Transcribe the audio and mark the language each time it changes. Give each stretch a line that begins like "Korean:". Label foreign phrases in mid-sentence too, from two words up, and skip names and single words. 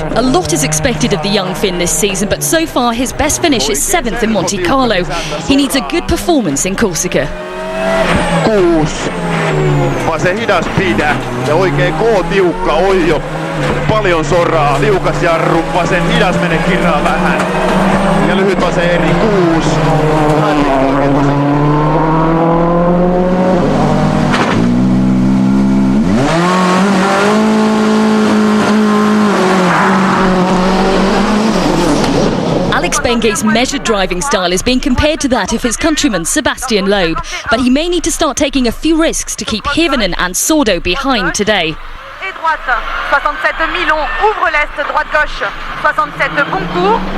English: A lot is expected of the young Finn this season, but so far his best finish is 7th in Monte Carlo. He needs a good performance in Corsica. 6.
Finnish: Vasen hidas pidä ja oikein tiukka ojo. Paljon soraa, liukas jarru, vasen hidas menee kirraa vähän. Ja lyhyt vasen eri 6.
English: Alex Bengay's measured driving style is being compared to that of his countryman Sébastien Loeb, but he may need to start taking a few risks to keep Hirvonen and Sordo behind today.
French: Et droite, 67 demi-long, ouvre l'est, droite gauche, 67 bon coup.